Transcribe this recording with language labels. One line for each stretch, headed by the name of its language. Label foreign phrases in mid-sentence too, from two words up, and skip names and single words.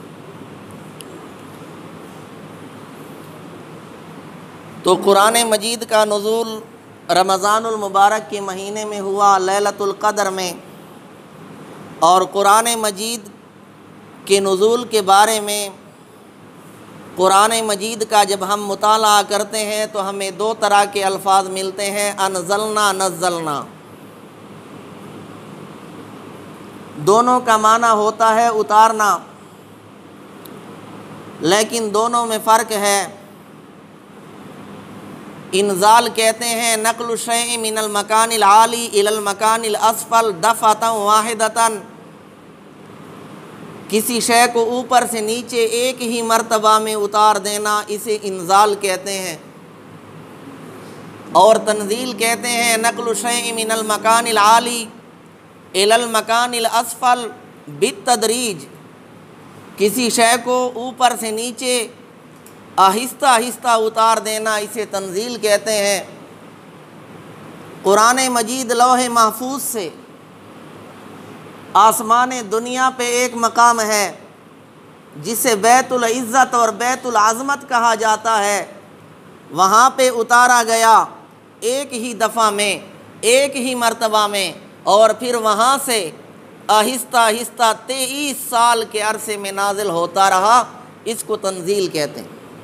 Urdu: تو قرآن مجید کا نزول رمضان المبارک کے مہینے میں ہوا، لیلۃ القدر میں، اور قرآن مجید کے نزول کے بارے میں قرآن مجید کا جب ہم مطالعہ کرتے ہیں تو ہمیں دو طرح کے الفاظ ملتے ہیں، انزلنا، نزلنا۔ دونوں کا معنی ہوتا ہے اتارنا، لیکن دونوں میں فرق ہے۔ انزال کہتے ہیں
Arabic: نقل الشیء من المکان العالی الی المکان الاسفل دفعۃ واحدۃ،
Urdu: کسی شے کو اوپر سے نیچے ایک ہی مرتبہ میں اتار دینا، اسے انزال کہتے ہیں۔ اور تنزیل کہتے ہیں
Arabic: نقل الشیء من المکان العالی الی المکان الاسفل بالتدریج،
Urdu: کسی شے کو اوپر سے نیچے آہستہ آہستہ اتار دینا، اسے تنزیل کہتے ہیں۔ قرآن مجید لوح محفوظ سے آسمان دنیا پہ ایک مقام ہے جسے بیت العزت اور بیت العظمت کہا جاتا ہے، وہاں پہ اتارا گیا ایک ہی دفعہ میں، ایک ہی مرتبہ میں، اور پھر وہاں سے آہستہ آہستہ 23 سال کے عرصے میں نازل ہوتا رہا، اس کو تنزیل کہتے ہیں۔